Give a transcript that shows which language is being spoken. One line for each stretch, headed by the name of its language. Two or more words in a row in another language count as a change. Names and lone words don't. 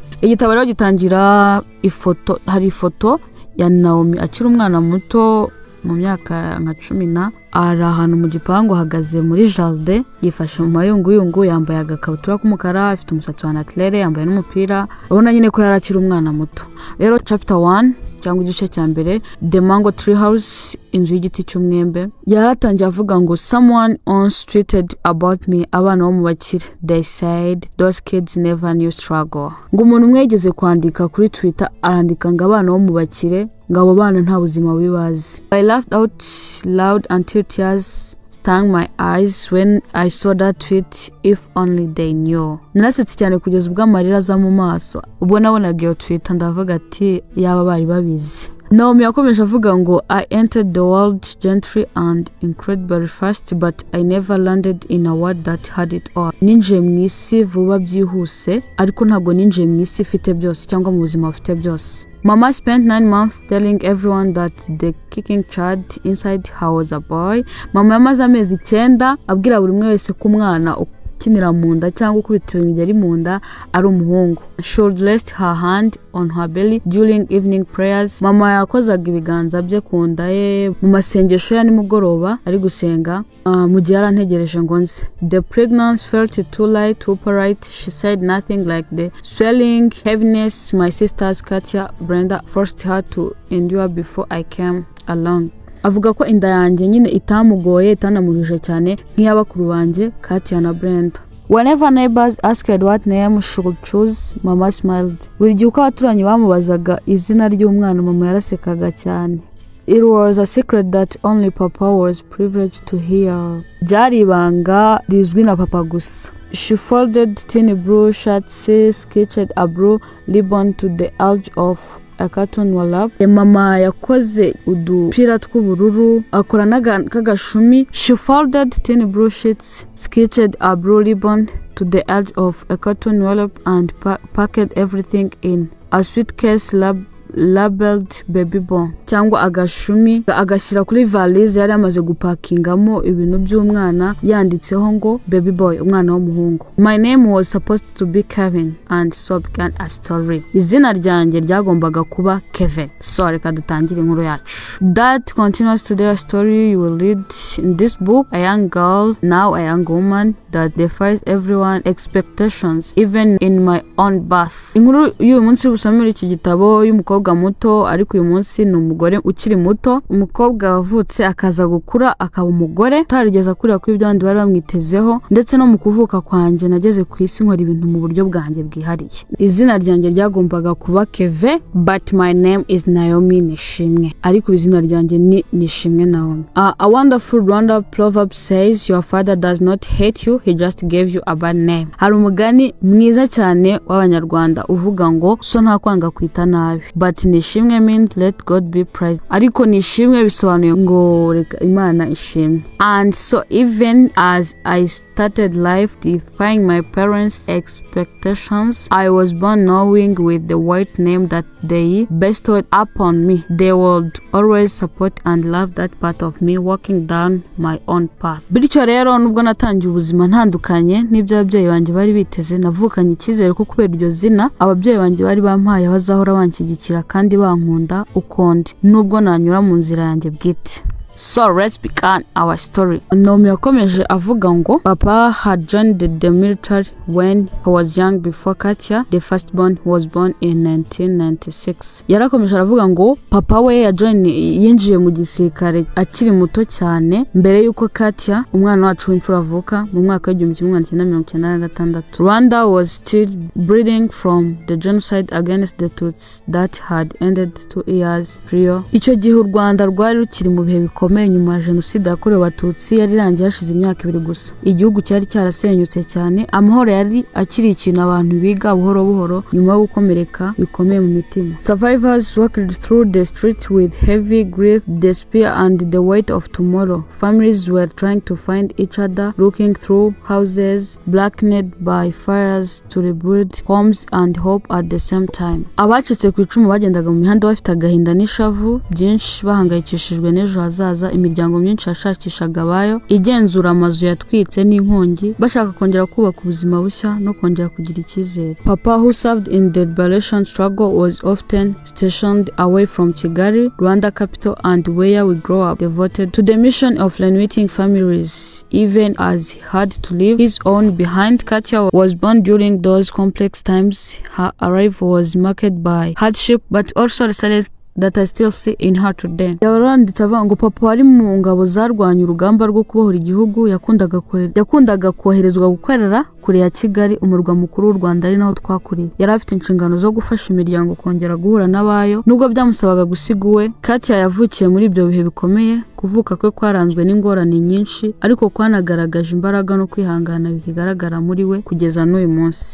Kinyarwanda: Igitabo rero gitangira hari ifoto ya Naomi akiri umwana muto mu myaka nka 10, ari ahantu mu gipangu ahagaze muri jardin, yifashe mu mayunguyungu, yambaye agakabutura k'umukara, afite umusatsi wa naturel, yambaye n'umupira. Urabona nyine ko yarakiri umwana muto. Rero chapter 1 cyangwa igice cya mbere The Mango Tree House, inzu y'igiti cy'umwembe, yaratangiye avuga ngo
English: someone once tweeted about me,
Kinyarwanda: abana bo mu bakire.
English: They said those kids never knew struggle.
Kinyarwanda: Ngo umuntu umwe yigeze kwandika kuri Twitter, arandika ngo abana bo mu bakire, ngo abo bana nta buzima bibazi.
English: I laughed out loud until tears stung my eyes when I saw that tweet. If only they knew.
Kinyarwanda: Narasetse cyane kugeza ubwo amarira aza mu maso ubwo nabonaga iyo tweet, ndavuga ati yaba bari babizi. Naomi yakomeje avuga ngo
English: I entered the world gently and incredibly fast, but I never landed in a world that had it all.
Kinyarwanda: Ninjiye mu isi vuba byihuse, ariko ntabwo ninjiye mu isi ifite byose cyangwa mu buzima bufite byose.
English: Mama spent 9 months telling everyone that the kicking child inside her was a boy.
Kinyarwanda: Mama yamaze amezi 9 abwira buri umwe wese ko umwana ukinira mu nda cyangwa ukubitira imigeri mu nda ari umuhungu.
English: She would rest her hand on her belly during evening prayers.
Kinyarwanda: Mama yakozaga ibiganza bye ku nda ye mu masengesho ya nimugoroba ari gusenga, mu gihe arantegereje ngo nze.
English: The pregnancy felt too light, too upright. She said nothing like the swelling heaviness my sisters Katia, Brenda forced her to endure before I came along.
Kinyarwanda: Avuga ko inda yanjye nyine itamugoye, itanamuhije cyane nk'iyabakuru banjye Katia na Brenda.
English: Whenever neighbors asked what name she would choose, Mama smiled.
Kinyarwanda: Buri gihe uko abaturanyi bamubazaga izina ry'umwana, Mama yarasekaga cyane.
English: It was a secret that only Papa was privileged to hear.
Kinyarwanda: Byari ibanga rizwi na Papa gusa.
English: She folded tiny blue shirts, sketched a blue ribbon to the edge of a carton wallap.
Kinyarwanda: Mama yakoze udupira tw'ubururu, akora n'agashumi.
English: She folded tiny blue sheets, sketched a blue ribbon to the edge of a carton wallap and packed everything in a suitcase labeled baby boy,
Kinyarwanda: cyangwa agashumi agashyira kuri valise yari amaze gupakingamo ibintu by'umwana yanditseho ngo
English: baby boy,
Kinyarwanda: umwana w'umuhungu.
English: My name was supposed to be Kevin and so began a story.
Kinyarwanda: Izina ryanjye ryagombaga kuba Kevin. So reka dutangire inkuru yacu.
English: That continues today a story you will read in this book. A young girl, now a young woman, that defies everyone's expectations even in my own birth.
Kinyarwanda: Inkuru y'uyu munsi busomera iki gitabo y'umukobwa umukobwa muto ariko uyu munsi ni umugore ukiri muto, umukobwa wavutse akaza gukura akaba umugore utarigeze akurira kuri ibyo abandi bari bamwitezeho, ndetse no mu kuvuka kwanjye nageze ku isi nkora ibintu mu buryo bwanjye bwihariye. Izina ryanjye ryagombaga kuba Keve
English: but my name is Naomi Nishimwe,
Kinyarwanda: ariko izina ryanjye ni Nishimwe Naomi.
English: A wonderful Rwanda proverb says your father does not hate you, he just gave you a bad name.
Kinyarwanda: Hari umugani mwiza cyane w'Abanyarwanda uvuga ngo so nta kwanga kwita nabi,
English: but Nishimwe means let God be praised.
Kinyarwanda: Ariko Nishimwe bisobanuye ngo reka Imana ishimwe.
English: And so even as I started life defying my parents' expectations, I was born knowing with the white name that they bestowed upon me, they would always support and love that part of me walking down my own path.
Kinyarwanda: Bityo rero nubwo natangiye ubuzima ntandukanye n'ibyo ababyeyi banjye bari biteze, navukanye icyizere ko kubera iryo zina ababyeyi banjye bari bampaye bazahora banshyigikira kandi bankunda uko ndi nubwo nanyura mu nzira yanjye bwite.
English: So let's begin our story.
Kinyarwanda: Naomi yakomeje avuga ngo
English: Papa had joined the military when he was young before Katya, the firstborn, was born in 1996.
Kinyarwanda: Yarakomeje aravuga ngo papa we yinjiye mu gisirikare akiri muto cyane mbere yuko Katya umwana wacu w'imfura avuka mu mwaka w'1996.
English: Rwanda was still bleeding from the genocide against the Tutsis that had ended 2 years prior.
Kinyarwanda: Icyo gihe u Rwanda rwari rukiri mu bihe bikomeye nyuma ya jenoside yakorewe Abatutsi yari irangiye hashize imyaka 2 gusa. Igihugu cyari cyarasenyutse cyane, amahoro yari akiri ikintu abantu biga buhoro buhoro nyuma yo gukomereka bikomeye mu mitima.
English: Survivors walked through the streets with heavy grief, despair and the weight of tomorrow. Families were trying to find each other, looking through houses blackened by fires to rebuild homes and hope at the same time.
Kinyarwanda: Abacitse ku icumu bagendaga mu mihanda bafite agahinda n'ishavu byinshi, bahangayikishijwe n'ejo hazaza. Imiryango myinshi yashakishaga abayo igenzura amazu yatwitse n'inkongi, bashaka kongera kubaka ubuzima bushya no kongera kugira icyizere.
English: Papa, who served in the liberation struggle, was often stationed away from Kigali, Rwanda capital, and where we grew up, devoted to the mission of reuniting families, even as he had to leave his own behind. Katya was born during those complex times. Her arrival was marked by hardship, but also resilience that I still see in her today.
Kinyarwanda: Yaranditse avuga ngo papa wari mu ngabo zarwanya urugamba rwo kubohora igihugu, yakundaga koherezwa gukorera kure ya Kigali, umurwa mukuru w'u Rwanda ari naho twakuriye. Yari afite inshingano zo gufasha imiryango kongera guhura n'abayo nubwo byamusabaga gusiga uwe. Katya yavukiye muri ibyo bihe bikomeye, kuvuka kwe kwaranzwe n'ingorane nyinshi, ariko kwanagaragaje imbaraga no kwihangana bikigaragara muri we kugeza n'uyu munsi.